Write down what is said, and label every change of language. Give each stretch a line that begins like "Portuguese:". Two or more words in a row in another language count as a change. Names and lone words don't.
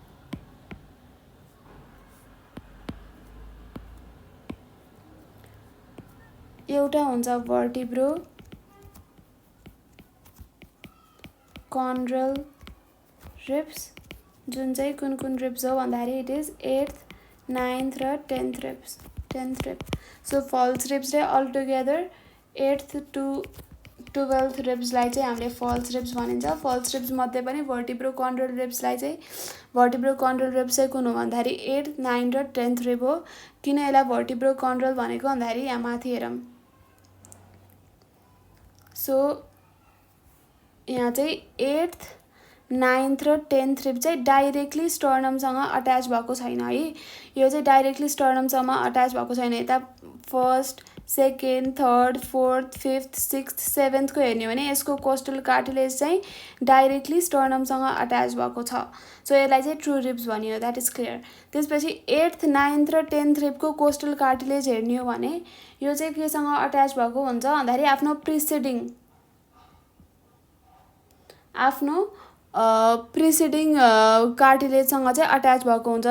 Nepali: एउटा हुन्छ
English: vertebrochondral ribs,
Nepali: जुन चाहिँ कुन कुन रिब्स हो भन्दाखेरि
English: it is
Nepali: 8th, 9th र 10th रिब्स।
English: so false ribs
Nepali: र
English: all together 8th to 12th
Nepali: रिब्सलाई चाहिँ हामीले
English: false ribs
Nepali: भनिन्छ।
English: false ribs
Nepali: मध्ये पनि vertebrochondral रिब्सलाई चाहिँ
English: vertebrochondral ribs
Nepali: चाहिँ कुन हो भन्दाखेरि 8th, 9th र 10th रिब हो। किन यसलाई vertebrochondral भनेको भन्दाखेरि यहाँ माथि हेरौँ, सो यहाँ चाहिँ 8th, 9th र 10th रिब चाहिँ डाइरेक्टली स्टर्नमसँग अट्याच भएको छैन है। यो चाहिँ डाइरेक्टली स्टर्नमसँग अट्याच भएको छैन। यता 1st, 2nd, 3rd, 4th, 5th, 6th, 7th को हेर्ने हो भने यसको
English: costal cartilage
Nepali: चाहिँ डाइरेक्टली स्टर्नमसँग अट्याच भएको छ, सो यसलाई चाहिँ
English: true ribs
Nepali: भनियो,
English: that is clear.
Nepali: त्यसपछि 8th, 9th र 10th रिबको
English: costal cartilage
Nepali: हेर्ने हो भने यो चाहिँ केसँग अट्याच भएको हुन्छ भन्दाखेरि आफ्नो प्रिसिडिङ कार्टिलेजसँग चाहिँ अट्याच भएको हुन्छ।